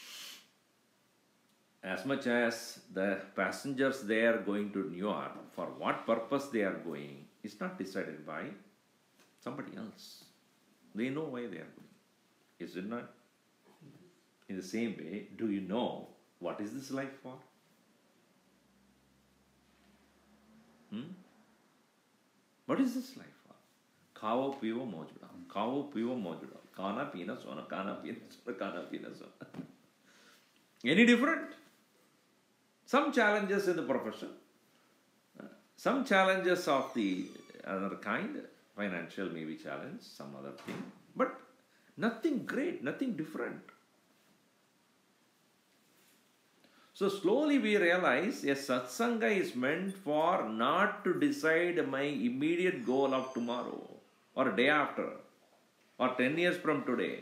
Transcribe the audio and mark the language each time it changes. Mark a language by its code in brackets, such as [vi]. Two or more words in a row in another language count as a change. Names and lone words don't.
[en] As much as the passengers there going to New York, for what purpose they are going is not decided by somebody else. They know why they are going. Is it not? In the same way, do you know what is this life for? What is this life for? [hi] खाओ, पियो, मौज उड़ा. खाओ, पियो, मौज उड़ा. खाना, पीना, सोना. खाना, पीना, सोना. खाना, पीना, सोना. [en] Any different? Some challenges in the profession. Some challenges of the other kind. Financial maybe challenge, some other thing. But nothing great, nothing different. So slowly we realize a satsanga is meant for not to decide my immediate goal of tomorrow or day after or 10 years from today.